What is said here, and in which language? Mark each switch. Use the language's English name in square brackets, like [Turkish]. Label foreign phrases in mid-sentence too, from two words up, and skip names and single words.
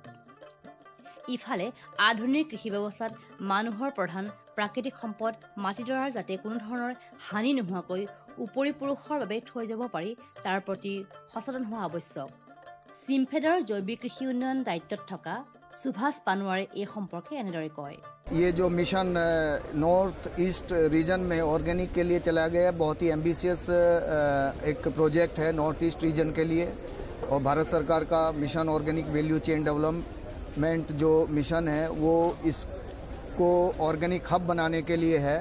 [Assamese] ইফালে আধুনিক কৃষি ব্যৱস্থাত মানুহৰ প্ৰধান প্ৰাকৃতিক সম্পদ মাটিডৰাৰ যাতে কোনো ধৰণৰ হানি নোহোৱাকৈ উপৰি পুৰুষৰ বাবে থৈ যাব পাৰি তাৰ প্ৰতি সচেতন হোৱা আৱশ্যক। চিমফেডৰ জৈৱিক কৃষি উন্নয়ন দায়িত্বত থকা সুভাষ পানোৱাৰে এই সম্পৰ্কে এনেদৰে কয়। [Hindi] ये जो [English] mission North East Region [Hindi] में ऑर्गेनिक के लिए चलाया गया, बहुत ही एम्बिशियस एक प्रोजेक्ट है [English] North East Region [Hindi] के लिए, और भारत सरकार का मिशन ऑर्गेनिक वैल्यू चेन डेवलपमेंट जो मिशन है वो इसको [English] organic hub [Hindi] बनाने के लिए है।